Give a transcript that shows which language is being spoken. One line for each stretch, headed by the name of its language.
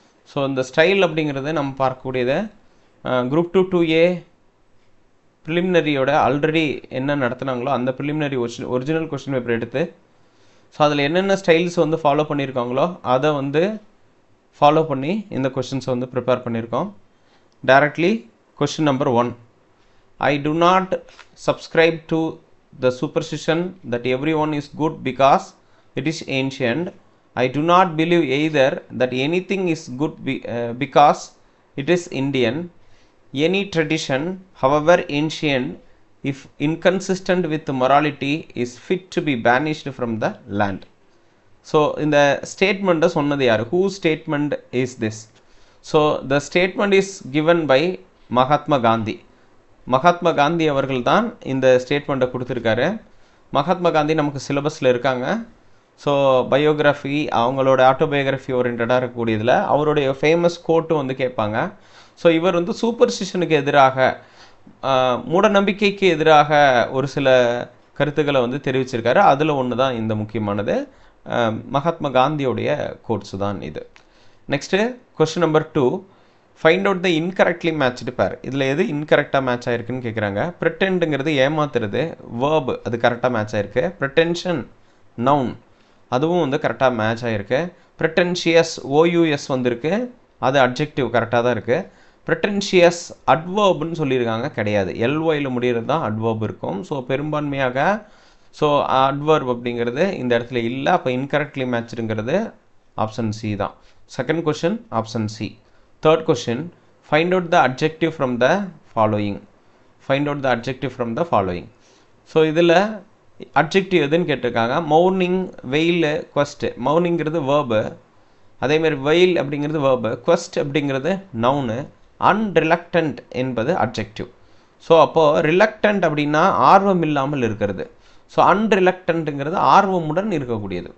Tamil: So இந்த style அப்படிங்கிறது நம்ம பார்க்கக்கூடியது குரூப் 2 2A ப்ரிலிமினரியோட ஆல்ரெடி என்ன நடத்துனாங்களோ அந்த ப்ரிலிமினரி ஒரிஜினல் கொஷின் பேப்பர் எடுத்து ஸோ அதில் என்னென்ன ஸ்டைல்ஸ் வந்து ஃபாலோ பண்ணியிருக்காங்களோ அதை வந்து ஃபாலோ பண்ணி இந்த கொஷின்ஸை வந்து ப்ரிப்பேர் பண்ணியிருக்கோம்.
English: Directly question number 1. I do not subscribe to the superstition that everyone is good because it is ancient. I do not believe either that anything is good because it is Indian. Any tradition, however ancient, if inconsistent with morality, is fit to be banished from the land. So, in the statement, whose statement is this? So, the statement is given by Mahatma Gandhi.
Tamil: Mahatma Gandhi அவர்கள் தான் இந்த ஸ்டேட்மெண்ட்டை கொடுத்துருக்காரு. மகாத்மா காந்தி நமக்கு சிலபஸில் இருக்காங்க. So biography, அவங்களோட autobiography ஓரியன்டாக இருக்கக்கூடியதில் அவருடைய ஃபேமஸ் கோட்டு வந்து கேட்பாங்க. ஸோ இவர் வந்து சூப்பர்ஸ்டிஷனுக்கு எதிராக, மூட நம்பிக்கைக்கு எதிராக ஒரு சில கருத்துக்களை வந்து தெரிவிச்சிருக்காரு. அதில் ஒன்று தான் இந்த முக்கியமானது. மகாத்மா காந்தியோடைய கோட்ஸு தான் இது.
English: Next question number 2. Find out the incorrectly matched pair.
Tamil: இதில் எது இன்கரெக்டாக மேட்ச் ஆகிருக்குன்னு கேட்குறாங்க. ப்ரிட்டெண்டுங்கிறது ஏமாத்துறது, வேர்பு, அது கரெக்டாக மேட்ச் ஆகிருக்கு. ப்ரிட்டென்ஷன் நவுன், அதுவும் வந்து கரெக்டாக மேட்ச் ஆகிருக்கு. ப்ரிட்டென்ஷியஸ் OUS வந்திருக்கு, அது அட்ஜெக்டிவ் கரெக்டாக தான் இருக்குது. ப்ரிட்டென்ஷியஸ் அட்வர்ப்னு சொல்லியிருக்காங்க, கிடையாது. LYயில் முடிகிறது தான் அட்வர்ப் இருக்கும். ஸோ பெரும்பான்மையாக ஸோ அட்வர்ப் அப்படிங்கிறது இந்த இடத்துல இல்லை. அப்போ இன்கரெக்ட்லி மேட்ச்டுங்கிறது ஆப்ஷன் சி தான்.
English: Second question option C. Third question, find out the adjective from the following. Find out the adjective from the following.
Tamil: So இதில் அட்ஜெக்டிவ் எதுன்னு கேட்டிருக்காங்க. மௌர்னிங், வெயில், குவஸ்ட். மௌர்னிங்கிறது வேர்பு, அதேமாதிரி வெயில் அப்படிங்கிறது வேர்பு, குவஸ்ட் அப்படிங்கிறது நவுனு, அன்ரிலக்டன்ட் என்பது அட்ஜெக்டிவ். ஸோ அப்போது ரிலக்டன்ட் அப்படின்னா ஆர்வம் இல்லாமல் இருக்கிறது. ஸோ அன்ரிலக்டன்ட்டுங்கிறது ஆர்வமுடன் இருக்கக்கூடியது.